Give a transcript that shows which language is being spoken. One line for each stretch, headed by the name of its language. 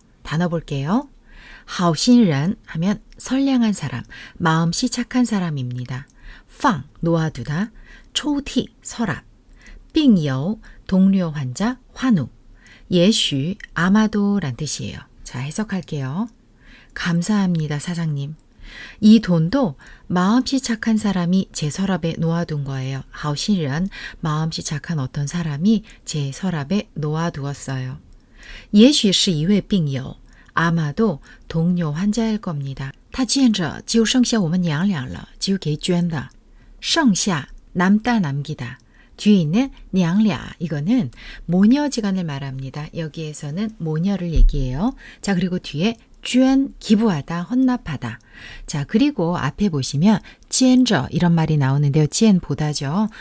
Korean: 단어 볼게요. 好心人 하면 선량한 사람, 마음씨 착한 사람입니다. 放 놓아두다,抽屉 서랍, 病友 동료 환자 환우, 也许 아마도 란 뜻이에요. 자, 해석할게요. 감사합니다, 사장님. 이 돈도 마음씨 착한 사람이 제 서랍에 놓아둔 거예요. 好心人 마음씨 착한 어떤 사람이 제 서랍에 놓아두었어요.
Chinese: 也许是一位病友
Korean: 아마도 동료 환자일 겁니다.
Chinese: 他见着就剩下我们娘俩了，就给捐的。
Korean: 剩下 남다 남기다. 뒤에 있는 냥랴 이거는 모녀지간을 말합니다. 여기에서는 모녀를 얘기해요. 자, 그리고 뒤에 쥐엔 기부하다, 헌납하다. 자, 그리고 앞에 보시면 찌엔저 이런 말이 나오는데요. 찌엔 보다죠.